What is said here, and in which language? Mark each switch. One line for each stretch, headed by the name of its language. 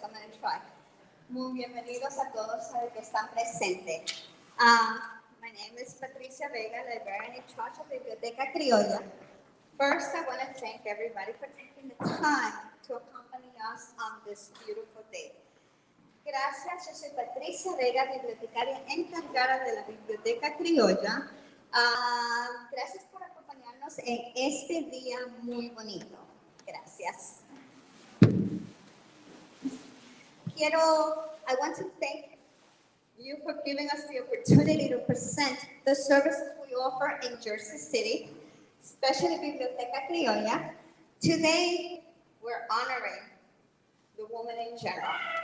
English: I'm going to try.
Spanish: Muy bienvenidos a todos los que están presentes.
English: My name is Patricia Vega, librarian in charge of Biblioteca Criolla. First, I want to thank everybody for taking the time to accompany us on this beautiful day.
Spanish: Gracias, yo soy Patricia Vega, bibliotecaria encargada de la Biblioteca Criolla. Gracias por acompañarnos en este día muy bonito. Gracias.
English: I want to thank you for giving us the opportunity to present the services we offer in Jersey City, especially Biblioteca Criolla. Today, we're honoring the woman in general.